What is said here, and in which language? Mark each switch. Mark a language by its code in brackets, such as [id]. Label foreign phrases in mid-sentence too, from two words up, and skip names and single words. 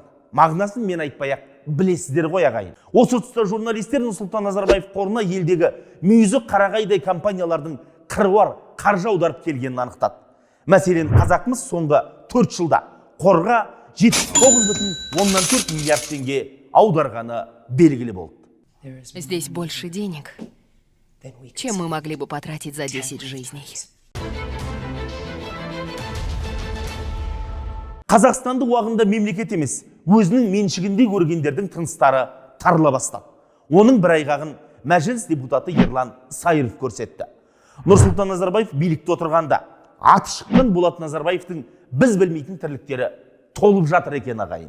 [kk] Мағынасын мен айтпай-ақ білесіздер ғой ағайын. Осы тұста журналистер Нұрсұлтан Назарбаев қорына елдегі мүйізі қарағайдай компаниялардың қыруар қаржы аударып келгенін анықтады. Мәселен, қазақмыз соңғы 4 жылда қорға 79,4 миллиард теңге аударғаны белгілі болды. [ru] Здесь больше денег, чем мы могли бы потратить за 10 жизней. [kk] Қазақстанды уағында мемлекет емес, өзінің меншігінде көргендердің тыныстары тарыла бастады. Оның бір айғағын мәжіліс депутаты Ерлан Сайыров көрсетті. Нұрсұлтан Назарбаев билікте отырғанда аты шыққан Болат Назарбаевтың біз білмейтін тірліктері толып жатыр екен ағайын.